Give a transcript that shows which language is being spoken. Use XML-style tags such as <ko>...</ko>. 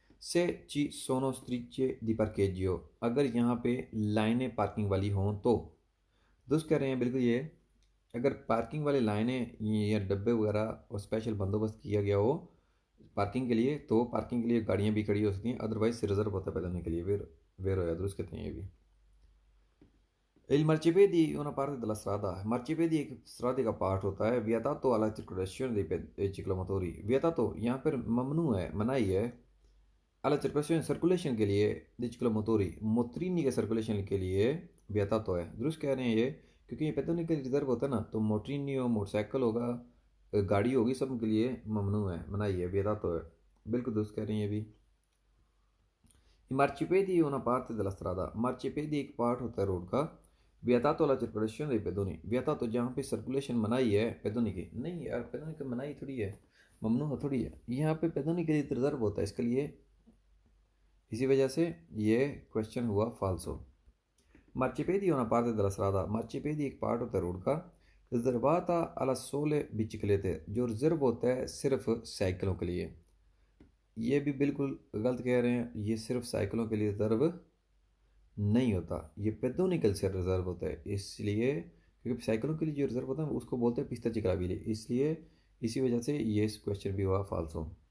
<it>से ची सोनो स्त्रीचे दी पार्केजियो,</it> <hi>अगर यहाँ पे लाइनें पार्किंग वाली हों तो, दोस्त कह रहे हैं बिल्कुल ये, अगर पार्किंग वाली लाइनें या डब्बे वगैरह और स्पेशल बंदोबस्त किया गया हो पार्किंग के लिए, तो पार्किंग के लिए गाड़ियाँ भी खड़ी हो सकती हैं, अदरवाइज रिजर्व होता है पैदल के लिए। वेरो या दुरुस्त कहते हैं ये भी।</hi> <it>Il marciapiedi è una parte della strada.</it> <hi>Marciapiedi एक strada का पार्ट होता है।</hi> <it>Vietato alla circolazione dei ciclomotori.</it> <hi>Vietato यहाँ पर ममनू है, मनाही है।</hi> <it>alla circolazione</it> <hi>सर्कुलेशन के लिए</hi> <it>dei ciclomotori,</it> <hi>मोटरिनी के सर्कुलेशन के लिए vietato है। दुरुस्त कह रहे हैं ये, क्योंकि ये पैदल के रिजर्व होता है ना, तो मोटरिनी हो, मोटरसाइकिल होगा, गाड़ी होगी, सब के लिए ममनू है, मनाही है, vietato है। बिल्कुल दुरुस्त कह रहे हैं ये भी।</hi> <it>मार्चिपेदी una parte della strada।</it> <hi>मार्चिपेदी एक पार्ट होता है रोड का।</hi> <it>वियतातो la circolazione dei pedoni।</it> <hi>वियतातो जहाँ पे सर्कुलेशन मनाही है पेदोनी की, नहीं यार पेदोनी की मनाही थोड़ी है, ममनू थोड़ी है, यहाँ पे पेदोनी के लिए रिजर्व होता है इसके लिए, इसी वजह से ये क्वेश्चन हुआ फाल्सो।</hi> <it>मार्चिपेदी una parte della strada।</it> <hi>मार्चिपेदी एक पार्ट होता है रोड का।</hi> <it>रिजर्वाता alla sole biciclette।</it> <hi>जो रिजर्व होता है सिर्फ साइकिलों के लिए। ये भी बिल्कुल गलत कह रहे हैं, ये सिर्फ साइकिलों के लिए रिजर्व नहीं होता, ये पेदोनिकल से रिजर्व होता है, इसलिए क्योंकि साइकिलों के लिए जो रिजर्व होता है उसको बोलते हैं पिस्ता चिकराविली, इसलिए इसी वजह से ये क्वेश्चन भी हुआ फाल्सो।</hi>